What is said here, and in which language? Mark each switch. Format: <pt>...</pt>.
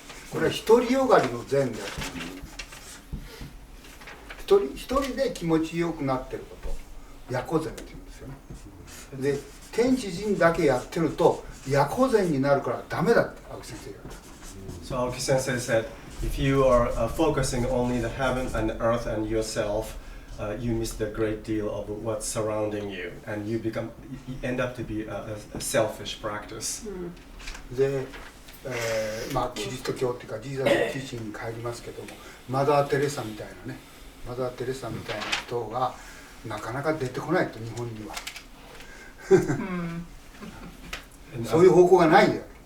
<ja>これは独りよがりの善である。一人で気持ちよくなってることをヤコゼンって言うんですよね。で、天地人だけやってるとヤコゼンになるからダメだって青木先生が言った。</ja> <en>So Aoki Sensei said, if you are focusing only the heaven and the earth and yourself, you miss the great deal of what's surrounding you, and you end up to be a selfish practice.</en> <ja>で、まあキリスト教っていうかジーザスティーチングに帰りますけども、マザー・テレサみたいなね、マザー・テレサみたいな人がなかなか出てこないと日本には。そういう方向がないんだよ。</ja>